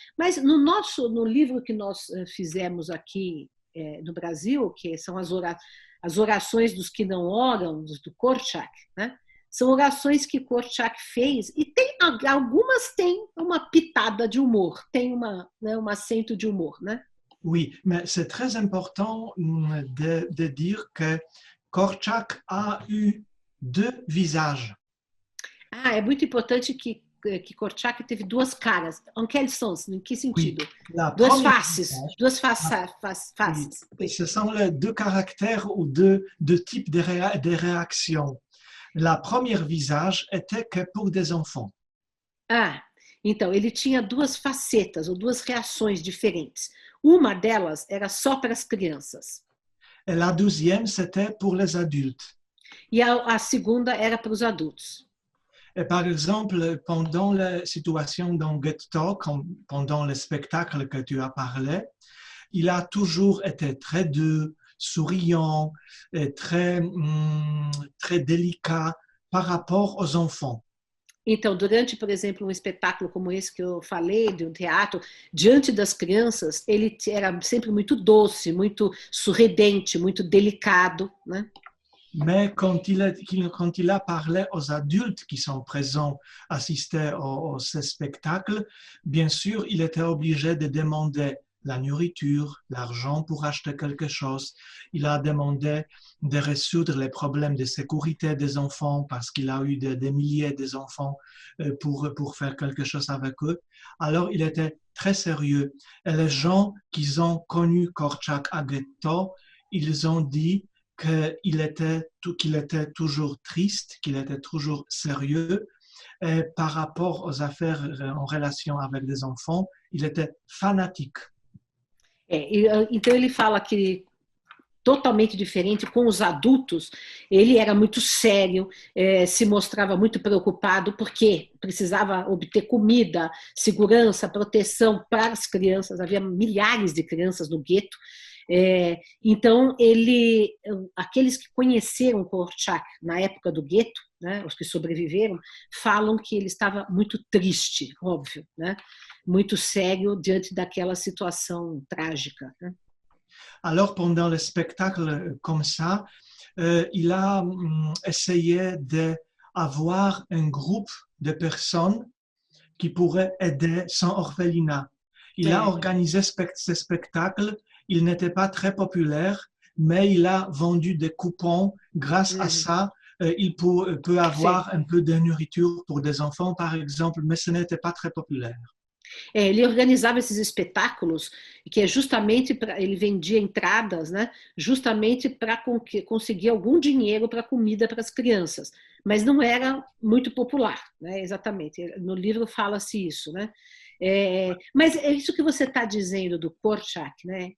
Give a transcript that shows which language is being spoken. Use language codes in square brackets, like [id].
[pt] Mas no livro que nós fizemos aqui no Brasil, que são as orações dos que não oram, do Korczak, né? São orações que Korczak fez, e algumas têm uma pitada de humor, tem um acento de humor, né? [fr] Oui, mais c'est très important de dire que Korczak a eu deux visages. [pt] Ah, é muito importante que Korczak teve duas caras. [fr] En quel sens? [pt] Em que sentido? [fr] Oui, [pt] duas faces. Duas faces. [fr] Oui. Ce sont les deux caractères ou deux types de réactions. La première visage était que pour des enfants. [pt] Ah, então, ele tinha duas facetas ou duas reações diferentes. Uma delas era só para as crianças. [fr] Et la deuxième, c'était pour les adultes. [pt] E a segunda era para os adultos. [fr] Et par exemple, pendant la situation dans Ghetto, pendant le spectacle que tu as parlé, il a toujours été très doux, souriant, et très délicat par rapport aux enfants. [pt] Então, durante, por exemplo, um espetáculo como esse que eu falei, de um teatro, diante das crianças, ele era sempre muito doce, muito sorridente, muito delicado, né? [fr] Mais quand il a parlé aux adultes qui sont présents, assister à ce spectacle, bien sûr, il était obligé de demander la nourriture, l'argent pour acheter quelque chose. Il a demandé de résoudre les problèmes de sécurité des enfants parce qu'il a eu des milliers d'enfants pour faire quelque chose avec eux. Alors, il était très sérieux. Et les gens qui ont connu Korczak à Ghetto, ils ont dit qu'il était toujours triste, qu'il était toujours sérieux. Et par rapport aux affaires en relation avec les enfants, il était fanatique. [pt] Então ele fala que totalmente diferente com os adultos, ele era muito sério, se mostrava muito preocupado porque precisava obter comida, segurança, proteção para as crianças. Havia milhares de crianças no gueto. Então, aqueles que conheceram Korczak na época do gueto, né, os que sobreviveram, falam que ele estava muito triste, óbvio, né, muito sério diante daquela situação trágica, né. [fr] Alors, pendant le spectacle comme ça, il a essayé d'avoir un groupe de personnes qui pourraient aider son orphelinat. Il a organisé ce spectacle. Il n'était pas très populaire, mais il a vendu des coupons. Grâce à ça, il peut avoir un peu de nourriture pour des enfants, par exemple, mais ce n'était pas très populaire. [pt] Ele organizava esses espetáculos, que é justamente para ele vendia entradas, né, justamente para conseguir algum dinheiro para comida para as crianças, mas não era muito popular, né, exatamente. No livro fala-se isso, né? Mas é isso que você está dizendo do Korczak, né?